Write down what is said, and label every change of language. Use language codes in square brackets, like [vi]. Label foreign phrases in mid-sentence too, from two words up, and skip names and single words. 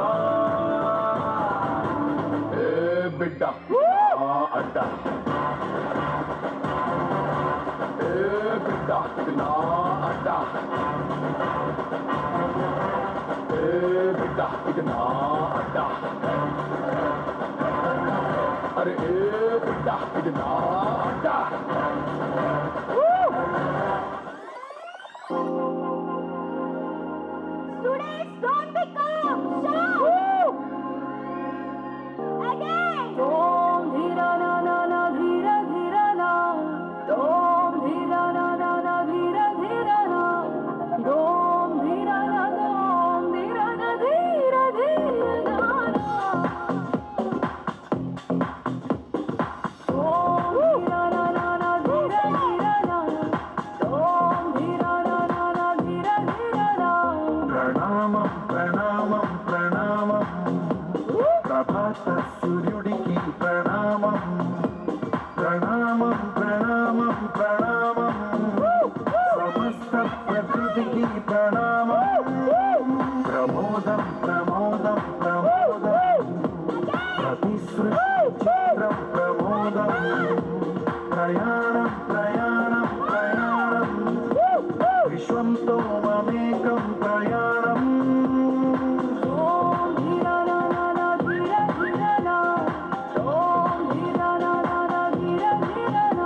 [te] ఏ బిడ్డ అడ్డ ఏ బిడ్డ ఇది నా అడ్డ బిడ్డ ఇది నా అడ్డ అరే ఏ బిడ్డ ఇది నా అడ్డ [en] Students, don't be calm. Shout! Again. Om dhira na na na dhira dhira na. Om dhira na na na dhira dhira na. Om dhira na dhira dhira na. Om dhira na na dhira dhira na. Om dhira na na dhira dhira na. [te] ప్రణామం ప్రణామం ప్రణామం ప్రభాత సూర్యుడికి ప్రణామం ప్రణామం ప్రణామం ప్రణామం సమస్త ప్రకృతికి ప్రణామం ప్రమోదం ప్రమోదం ప్రమోదం ప్రతి సృష్టి చిత్రం ప్రమోదం ప్రయాణం ప్రయాణం ప్రయాణం విశ్వంతో మమేకం ప్రయాణం Om dhira na na na dhira dhira na. Om dhira na na na dhira dhira na.